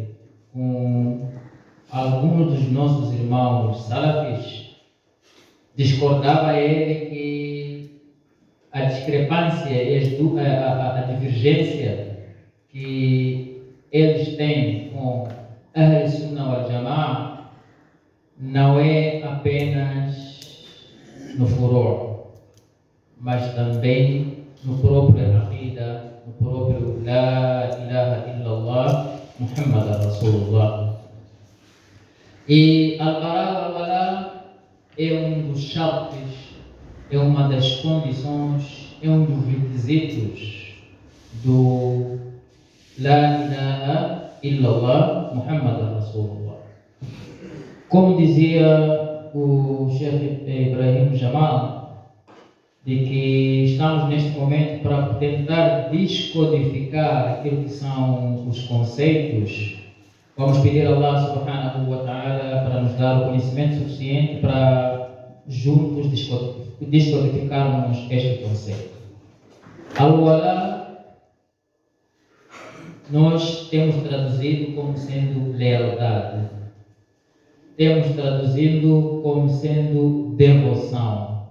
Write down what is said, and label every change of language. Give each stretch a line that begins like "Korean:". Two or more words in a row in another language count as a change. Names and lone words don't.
Portuguese: com alguns dos nossos irmãos salafis, discordava ele que a discrepância e a divergência que eles têm com
Arabic: أهل السنة والجماعة
Portuguese: não é apenas no furor, mas também no próprio
Arabic: عقيدة رسول الله.
Portuguese: E al-Bara é um dos sharts, é uma das condições, é um dos requisitos do
Arabic: لا إله إلا الله محمد رسول الله.
Portuguese: Como dizia o Sheikh Ibrahim Jamal, de que estamos neste momento para tentar descodificar aquilo que são os conceitos. Vamos pedir a Allah
Arabic: سبحانه وتعالى
Portuguese: para nos dar o conhecimento suficiente para juntos descodificarmos este conceito. Al-Wala, nós temos traduzido como sendo lealdade. Temos traduzido como sendo devoção.